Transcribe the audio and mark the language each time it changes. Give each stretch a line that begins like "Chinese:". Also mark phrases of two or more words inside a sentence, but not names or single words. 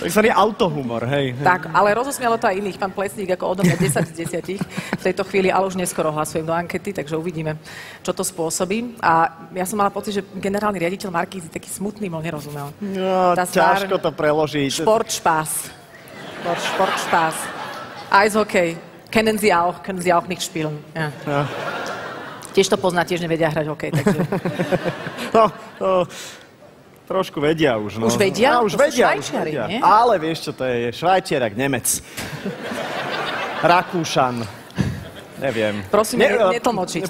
Slovak: Takzvaný autohumor, hej. Tak, ale rozosmialo to aj iných. Pán Plecník ako odo mňa 10 z 10 v tejto chvíli, ale už neskoro hlasujem do ankety, takže uvidíme, čo to spôsobí. A ja som mala pocit, že generálny riaditeľ Markízy taký smutný bol, nerozumel. No, ťažko to preložiť.
German: Sportspaß. Eishockey. Kennen Sie auch nicht spielen. Ja. Ja.
Slovak: Tiež to pozná, tiež nevedia hrať hokej, takže... Trošku vedia už, no. Už vedia? Už vedia. Nie? Ale vieš, čo to je? Švajčiarak, Nemec. Rakúšan. Neviem. Prosím, netlmočiť.